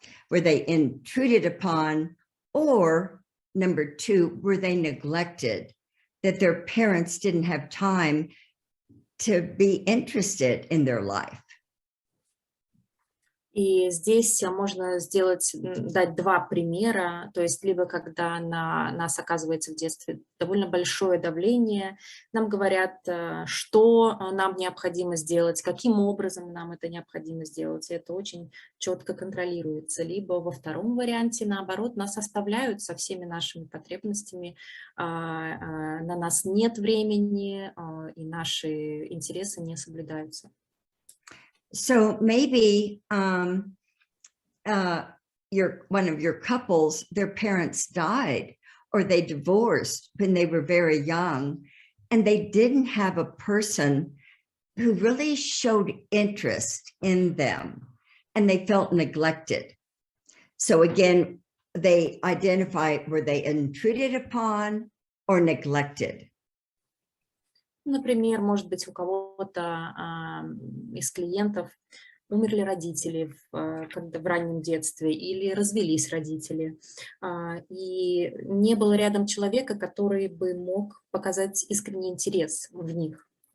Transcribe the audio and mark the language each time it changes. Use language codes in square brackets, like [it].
[en] Were they intruded upon, or number two, were they neglected, that their parents didn't have time to be interested in their life? [ru] И здесь можно дать два примера, то есть либо когда на нас оказывается в детстве довольно большое давление, нам говорят, что нам необходимо сделать, каким образом нам это необходимо сделать, и это очень четко контролируется. Либо во втором варианте, наоборот, нас оставляют со всеми нашими потребностями, на нас нет времени, и наши интересы не соблюдаются. [en] So maybe one of your couples, their parents died or they divorced when they were very young, and they didn't have a person who really showed interest in them, and they felt neglected. So again, they identify, were they intruded upon or neglected? [ru] Например, может быть, у кого-то из клиентов умерли родители когда в раннем детстве или развелись родители, и не было рядом человека, который бы мог показать искренний интерес в них.